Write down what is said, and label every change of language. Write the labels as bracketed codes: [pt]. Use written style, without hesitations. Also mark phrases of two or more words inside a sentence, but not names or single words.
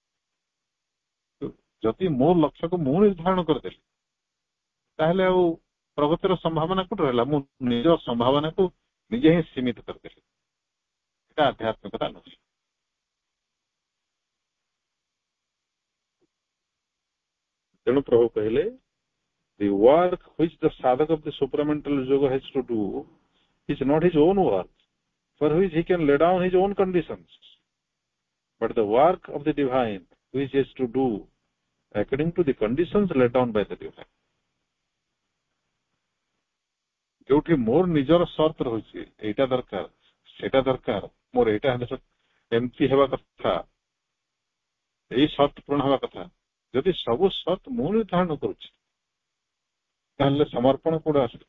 [or] ଯଦି ମୋ ଲକ୍ଷ୍ୟକୁ ମୁଁ ନିର୍ଦ୍ଧାରଣ କରିଦେଲି ତାହେଲେ ଆଉ ପ୍ରଗତିର ସମ୍ଭାବନା କୋଉଠି ରହିଲା? ମୁଁ ନିଜ ସମ୍ଭାବନାକୁ ନିଜେ ହିଁ ସୀମିତ କରିଦେଲି। এটা ଆଧ୍ୟାତ୍ମିକତା ନୁହେଁ। ତେଣୁ ପ୍ରଭୁ କହିଲେ, [en] the work which the sadhaka of the supramental yoga has to do is not his own work, for which he can lay down his own conditions, but the work of the divine which he has to do according to the conditions laid down by the divine. [or] ଯୋଉଠି ମୋର ନିଜର ସର୍ତ୍ତ ରହୁଛି, ଏଇଟା ଦରକାର ସେଇଟା ଦରକାର, ମୋର ଏଇଟା ଏମିତି ହେବା କଥା, ଏଇ ସର୍ତ୍ତ ପୂରଣ ହେବା କଥା, ଯଦି ସବୁ ସର୍ତ୍ତ ମୁଁ ନିର୍ଦ୍ଧାରଣ କରୁଛି ତାହେଲେ ସମର୍ପଣ କୋଉଠି ଆସିବ?